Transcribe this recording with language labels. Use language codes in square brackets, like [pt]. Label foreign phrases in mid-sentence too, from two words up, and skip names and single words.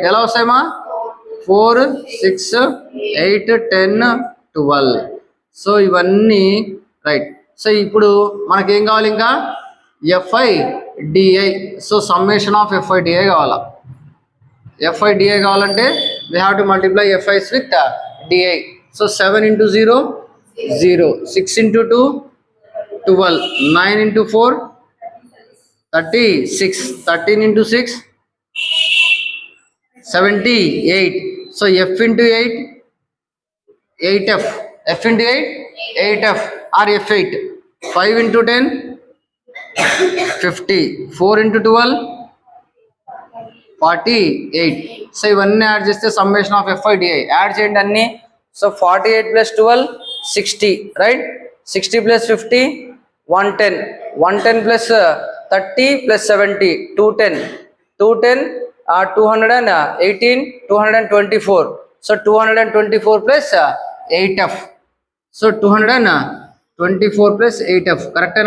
[te] ఎలా వస్తాయమ్మా? 4 6 8 10 12. సో ఇవన్నీ రైట్. సో ఇప్పుడు మనకేం కావాలి ఇంకా [en] fi di. so summation of fi di కావాలా. fi di కావాలంటే we have to multiply fis with di. సో 7 into 0 0, 6 into 2 12, 9 into 4 36, 13 into 6 78. So f into 8 8f, f into 8 8f or f8. 5 into 10 50, 4 into 12 48. [te] సో ఇవన్నీ యాడ్ చేస్తే [en] summation of fi di [te] యాడ్ చేయండి అన్ని. [en] సో 48 plus 12 60, రైట్. 60 plus 50 110, 110 plus 30 plus 70 210, 210 218 224. సో 224 plus 8f. సో 224 plus 8f కరెక్టేనా?